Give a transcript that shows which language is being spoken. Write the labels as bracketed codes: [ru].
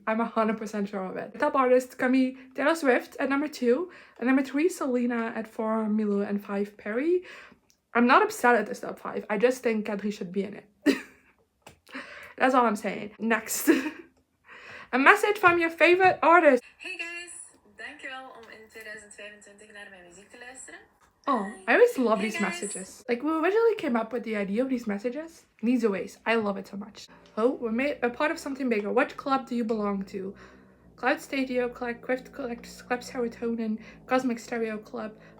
[en] I'm 100% sure of it. The top artist, Camille, Taylor Swift at number 2. At number 3, Selena. At 4, Milo. And 5, Perry. I'm not upset at this top 5. I just think Kadri should be in it. That's all I'm saying. Next. A message from your favorite artist. Hey guys, [nl] dankjewel om in 2025 naar mijn muziek te luisteren. [en] Oh, I always love these messages. Like, we originally came up with the idea of these messages. These ways. I love it so much. Oh, we're made a part of something bigger. What club do you belong to? Cloud Stadio, Quift Collectors, Club Serotonin, Cosmic Stereo Club.